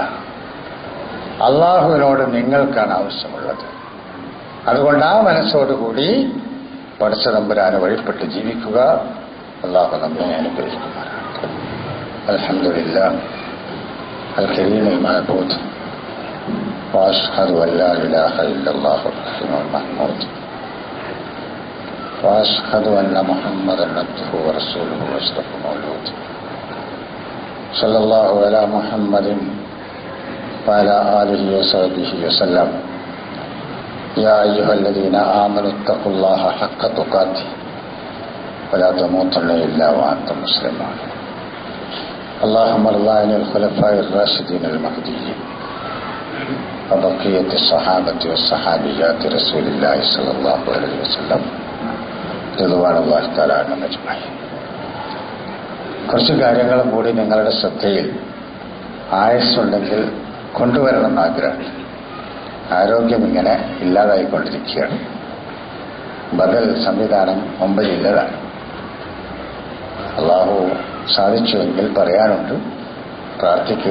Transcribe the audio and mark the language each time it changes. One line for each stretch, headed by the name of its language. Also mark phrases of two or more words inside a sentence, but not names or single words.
Malayalam: അള്ളാഹുവിനോട് നിങ്ങൾക്കാണ് ആവശ്യമുള്ളത്. അതുകൊണ്ട് ആ മനസ്സോടുകൂടി പടച്ച തമ്പുരാനെ വഴിപ്പെട്ട് ജീവിക്കുക. അള്ളാഹു നമ്മെ അനുഗ്രഹിക്കുമാറാകട്ടെ.
Arabic: الحمد لله الكريم المعبود وأشهد أن لا إله إلا الله الرحيم المحمود وأشهد أن محمدا عبده ورسوله وأشرف مولود صلى الله على محمد وعلى آله وصحبه وسلم. يا أيها الذين آمنوا اتقوا الله حق تقاته ولا تموتن إلا وأنتم مسلمون. اللهم ارض عن الخلفاء الراشدين المهديين وبقية الصحابة والصحابيات رسول الله صلى الله عليه وسلم رضوان الله تعالى عنهم أجمعين.
Malayalam: കുറച്ച് കാര്യങ്ങളും കൂടി നിങ്ങളുടെ ശ്രദ്ധയിൽ ആയുസ്സുണ്ടെങ്കിൽ കൊണ്ടുവരണമെന്ന് ആഗ്രഹമുണ്ട്. ആരോഗ്യം ഇങ്ങനെ ഇല്ലാതായിക്കൊണ്ടിരിക്കുകയാണ്. ബദൽ സംവിധാനം മുമ്പിലില്ലതാണ്. അള്ളാഹു സാധിച്ചുവെങ്കിൽ പറയാനുണ്ട്, പ്രാർത്ഥിക്കുക.